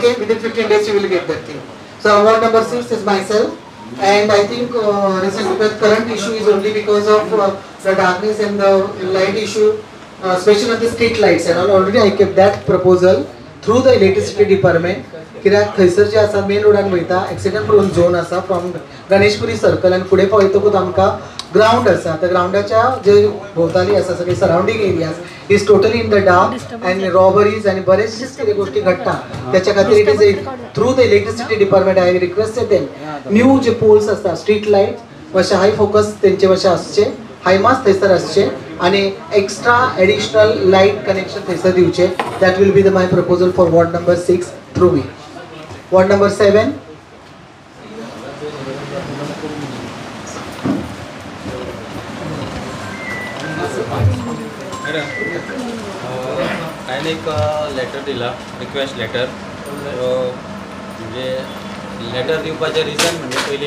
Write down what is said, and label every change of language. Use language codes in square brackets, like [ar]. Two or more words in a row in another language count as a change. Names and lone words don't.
[en] Okay, this. within 15 days you will get that thing. So ward number 6 is myself. And I think the current issue is only because of the darkness and the light issue, especially on the street lights and all. Already I kept that proposal through the electricity department. [kok] कित्याक थंयसर जे आसा मेन रोडान वयता [en] accident prone zone [kok] आसा फ्रॉम गणेशपुरी सर्कल आनी फुडें पळयतकूच आमकां ग्राउंड आसा त्या ग्राउंडाच्या जे भोंवताली आसा सगळे [en] surrounding areas is totally in the dark [kok] आनी रॉबरीज आनी बरेचशेच कितें गोश्टी घडटा त्याच्या खातीर [en] it is through the electricity department I requested them new [kok] जे पोल्स आसता [en] street light [kok] मातशे [en] high focus [kok] तेंचे मातशे आसचे [en] high mast [kok] थंयसर आसचे आनी [en] extra additional light connection [kok] थंयसर दिवचे [en] that will be the my proposal for ward number 6 through me. Ward number 7. [kok] हांवें एक लेटर दिला [en] request letter [kok] म्हणजे लेटर दिवपाचें रिजन म्हणजे पयलीं